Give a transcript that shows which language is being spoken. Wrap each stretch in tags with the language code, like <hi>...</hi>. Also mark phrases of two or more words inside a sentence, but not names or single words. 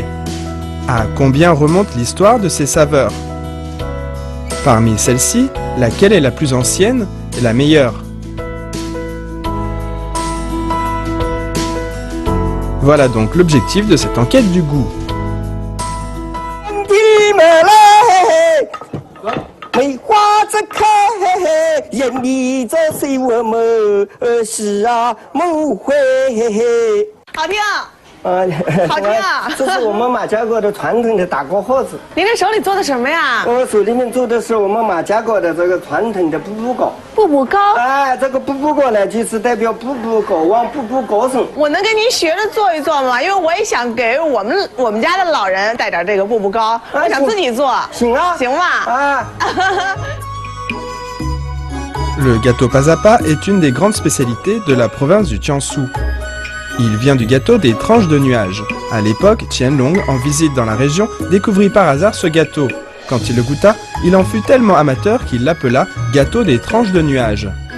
<fr>À combien remonte l'histoire de ces saveurs? Parmi celles-ci, laquelle est la plus ancienne et la meilleure? Voilà donc l'objectif de cette enquête du goût.</fr> <zh>好听啊！这是我们马家沟的传统的打锅盒子。您这手里做的什么呀？我手里面做的是我们马家沟的这个传统的步步糕。步步糕。哎，这个步步糕呢，就是代表步步高望、步步高升。我能跟您学着做一做吗？因为我也想给我们家的老人带点这个步步糕，我想自己做。行啊，行吧？啊。</zh> <fr>Le gâteau Pazapa est une des grandes spécialités de la province du Jiangsu. Il vient du gâteau des tranches de nuages. À l'époque, Qianlong, en visite dans la région, découvrit par hasard ce gâteau. Quand il le goûta, il en fut tellement amateur qu'il l'appela gâteau des tranches de nuages.</fr>